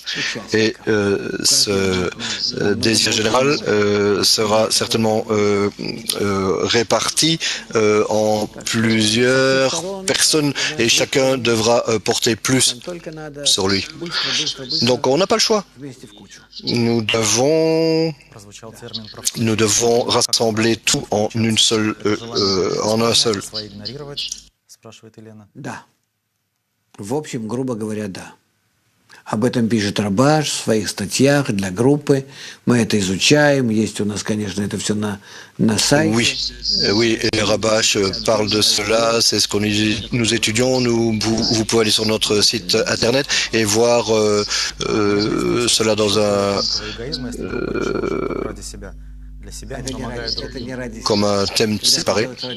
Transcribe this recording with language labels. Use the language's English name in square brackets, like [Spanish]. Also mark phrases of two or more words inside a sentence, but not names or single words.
[French] Et ce désir général sera certainement réparti en plusieurs personnes et chacun devra porter plus sur lui. Donc on n'a pas le choix. Nous devons rassembler tout en un seul. [Russian] Да. В общем, грубо говоря, да. Об этом пишет Рабаш в своих статьях для группы. Мы это изучаем. Есть у нас, конечно, это все на сайте. [French] Oui, et Rabash parle de cela. C'est ce que nous étudions. Vous pouvez aller sur notre site internet et voir cela dans comme un thème séparé.